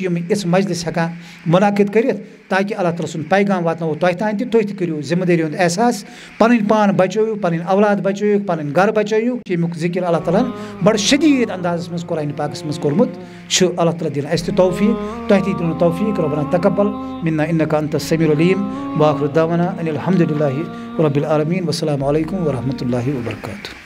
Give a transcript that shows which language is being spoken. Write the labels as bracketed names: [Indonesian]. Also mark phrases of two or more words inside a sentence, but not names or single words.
[Kashmiri] یِم یِژھ مجلس ہٮ۪کان مُنعقد کٔرِتھ تاکہِ اللہ تعالیٰ سُنٛد پیغام واتناوو تۄہہِ تانۍ تہِ تُہۍ تہِ کٔرِو ذِمہٕ دٲری ہُنٛد احساس پَنٕنۍ پان بچٲیِو پَنٕنۍ اولاد بچٲیِو پَنٕنۍ گرٕ بچٲیِو ییٚمیُک ذِکر اللہ تعالیٰ ہَن بَڑٕ شدیٖد اندازَس منٛز قرآنِ پاکَس منٛز کوٚرمُت چھُ اللہ تعالیٰ دِیِن اَسہِ تہِ توفیٖق تۄہہِ تہِ دِنو توفیٖق [Arabic] ربنا تقبل منا انک انت السمیع العلیم واخر دعوانا ان الحمد للہ رب العالمین والسلام علیکم ورحمۃ اللہ وبرکاتہ.